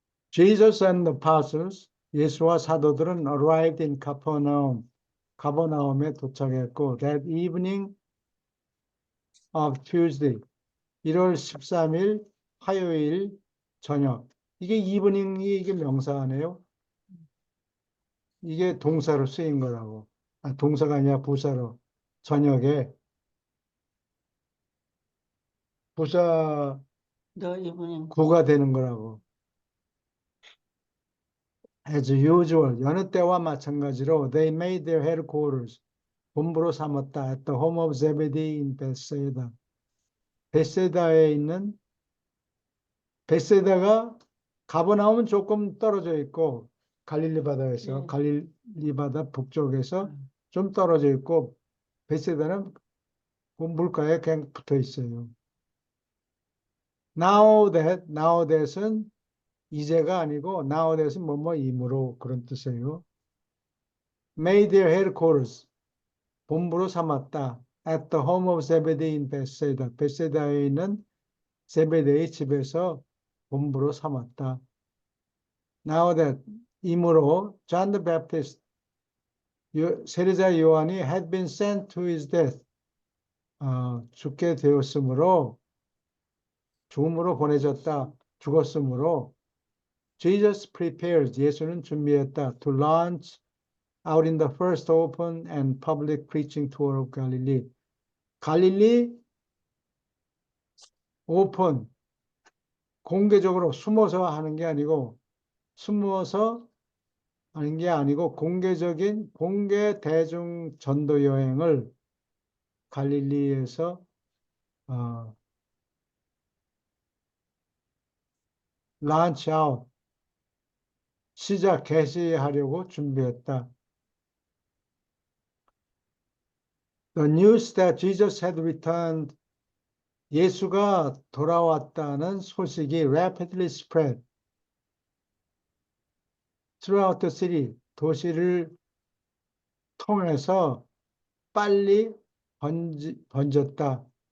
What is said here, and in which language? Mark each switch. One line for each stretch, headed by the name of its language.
English: Jesus and the apostles,
Korean: 예수와 사도들은
English: arrived in
Korean: 가버나움에 도착했고,
English: that evening of Tuesday,
Korean: 1월 13일 화요일 저녁. 이게 evening이 이게 명사네요. 이게 동사로 쓰인 거라고. 동사가 아니라 부사로. 저녁에 부사 너 이분이 구가 되는 거라고.
English: As usual,
Korean: 여느 때와 마찬가지로
English: they made their headquarters,
Korean: 본부로 삼았다.
English: At the home of Zebedee in Bethsaida.
Korean: 베세다에 있는 베세다가 가버나움은 조금 떨어져 있고 갈릴리 바다에서 네. 갈릴리 바다 북쪽에서 좀 떨어져 있고 베세다는 그 물가에 그냥 붙어 있어요. Now that은 이제가 아니고 now that은 뭐뭐이므로 그런 뜻이에요.
English: Made their headquarters,
Korean: 본부로 삼았다.
English: At the home of Zebedee in Bethsaida.
Korean: 베세다에 있는 제베데의 집에서 본부로 삼았다.
English: Now that
Korean: 이므로
English: John the Baptist,
Korean: 세례자 요한이
English: had been sent to his death,
Korean: 죽게 되었으므로 죽음으로 보내졌다. 죽었으므로
English: Jesus prepares,
Korean: 예수는 준비했다.
English: To launch out in the first open and public preaching tour of Galilee.
Korean: 갈릴리 오픈, 공개적으로 숨어서 하는 게 아니고, 숨어서 하는 게 아니고, 공개적인 공개 대중 전도 여행을 갈릴리에서 launch out, 개시하려고 준비했다.
English: The news that Jesus had returned,
Korean: 예수가 돌아왔다는 소식이
English: rapidly spread throughout the city,
Korean: 도시를 통해서 빨리 번졌다.